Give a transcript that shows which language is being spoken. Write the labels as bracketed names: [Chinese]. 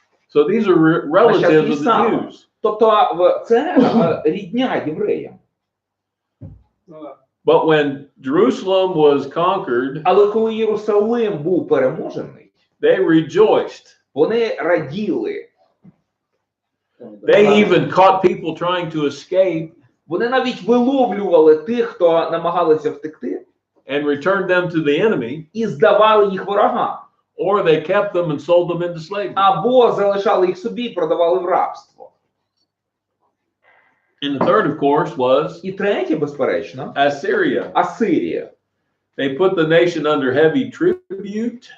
[English] So these are relatives of the Jews. [Ukrainian] Тобто це рідня євреям. [Russian] Ну, да. [English] But when Jerusalem was conquered, [Ukrainian] Але коли Єрусалим був переможений, [English] they rejoiced. [Ukrainian] вони раділи. [English] They even caught people trying to escape [Ukrainian] Вони навіть виловлювали тих, хто намагалися втекти, [English] and returned them to the enemy, [Ukrainian] і здавали їх ворогам. [English] or they kept them and sold them into slavery. [Ukrainian] Або залишали їх собі і продавали в рабство. [English] And the third, of course, was [Ukrainian] І третє, безперечно, [English] Assyria. [Ukrainian] Асирія. [English] They put the nation under heavy tribute.